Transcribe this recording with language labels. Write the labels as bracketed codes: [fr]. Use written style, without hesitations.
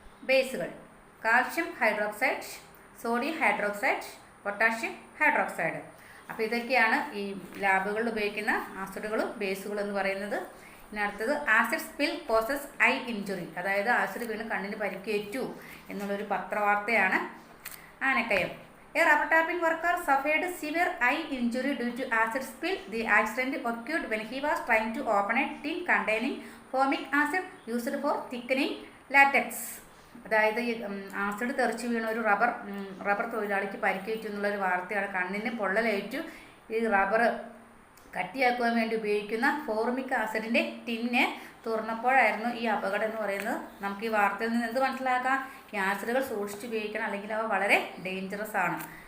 [ml] ബേസുകൾ: calcium hydroxide, sodium hydroxide, potassium hydroxide. അപ്പോൾ ഇതൊക്കെയാണ് ഈ ലാബുകളിൽ ഉപയോഗിക്കുന്ന ആസിഡുകളും ബേസുകളും എന്ന് പറയുന്നത്. ഇനി അടുത്തത് [en] acid spill causes eye injury, [ml] അതായത് ആസിഡ് വീണ് കണ്ണിന് പരിക്കേറ്റു എന്നുള്ളൊരു പത്രവാർത്തയാണ്. [en] Anakkayam: a rubber tapping worker suffered severe eye injury due to acid spill. The accident occurred when he was trying to open a tin containing formic acid used for thickening latex. [ml] അതായത് ഈ acid തെറിച്ച് വീണ ഒരു rubber തൊഴിലാളിക്ക് പരിക്കേറ്റു എന്നുള്ളൊരു വാർത്തയാണ്. കണ്ണിന് പൊള്ളലേറ്റു. ഈ റബ്ബർ കട്ടിയാക്കുവാൻ വേണ്ടി ഉപയോഗിക്കുന്ന ഫോർമിക് ആസിഡിൻ്റെ ടിന്ന് തുറന്നപ്പോഴായിരുന്നു ഈ അപകടം എന്ന് പറയുന്നത്. നമുക്ക് ഈ വാർത്തയിൽ നിന്ന് എന്ത് മനസ്സിലാക്കാം? ഈ ആസിഡുകൾ സൂക്ഷിച്ച് ഉപയോഗിക്കണം, അല്ലെങ്കിൽ അവ വളരെ ഡേഞ്ചറസ് ആണ്.